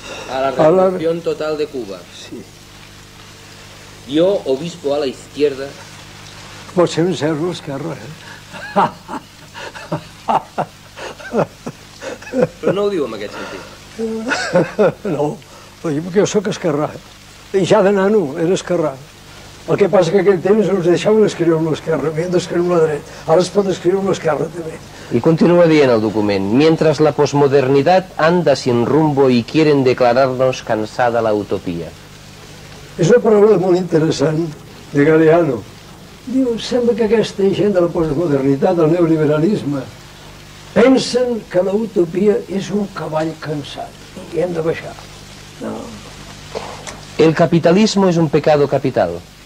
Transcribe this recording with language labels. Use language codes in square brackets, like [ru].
[es] A la Revolución Total de Cuba. Sí. Yo, obispo a la izquierda. [ca] Pot ser un zero a l'esquerra, Però no ho diu en aquest sentit. No, perquè jo sóc esquerrà. I ja de nano era esquerrà. El que passa que aquell temps ens deixaven escriure amb l'esquerra, havien d'escriure amb la dreta. Ara es pot escriure amb l'esquerra també. [es] Y continúa [ca] dient el document, [es] mientras la posmodernidad anda sin rumbo y quieren declararnos cansada la utopía. [ca] És una paraula molt interessant de Galeano. Diu, sembla que aquesta gent de la postmodernitat, del neoliberalisme, pensen que la utopia és un cavall cansat i hem de baixar. No. [es] El capitalismo es un pecado capital.